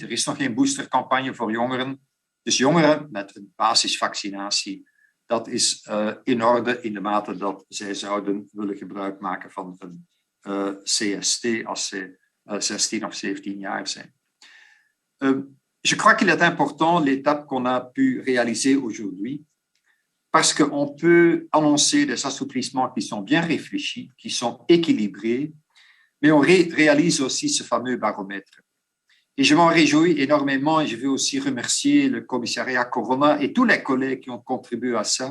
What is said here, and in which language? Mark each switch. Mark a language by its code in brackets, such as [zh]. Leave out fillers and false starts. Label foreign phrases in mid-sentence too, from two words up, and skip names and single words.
[nl] Er is nog geen boostercampagne voor jongeren. Dus jongeren met een basisvaccinatie, dat is in orde in de mate dat zij zouden willen gebruik maken van een CST als ze 16 of 17 jaar zijn. [fr] Je crois qu'il est important l'étape qu'on a pu réaliser aujourd'hui parce qu'on peut annoncer des assouplissements qui sont bien réfléchis, qui sont équilibrés, mais on réalise aussi ce fameux baromètre. Et je m'en réjouis énormément et je veux aussi remercier le commissariat Corona et tous les collègues qui ont contribué à ça.